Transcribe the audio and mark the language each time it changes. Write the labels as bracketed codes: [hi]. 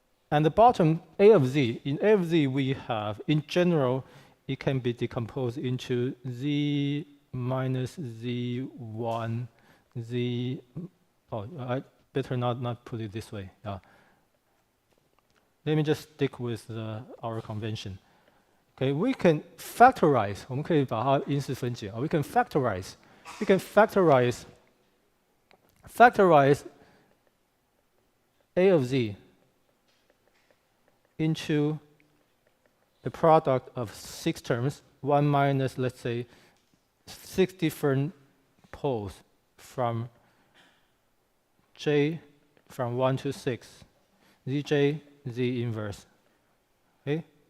[en] And the bottom, a of z, in a of z we have, in general, it can be decomposed into z minus z1, z, I better not put it this way. Let me just stick with our convention. Okay, we can factorize. [zh] 我们可以把它因式分解啊。 [en] We can factorize. We can factorize a of z into the product of 6 terms, 1 minus, let's say, 6 different poles from j from 1 to 6, zj, z inverse. Okay?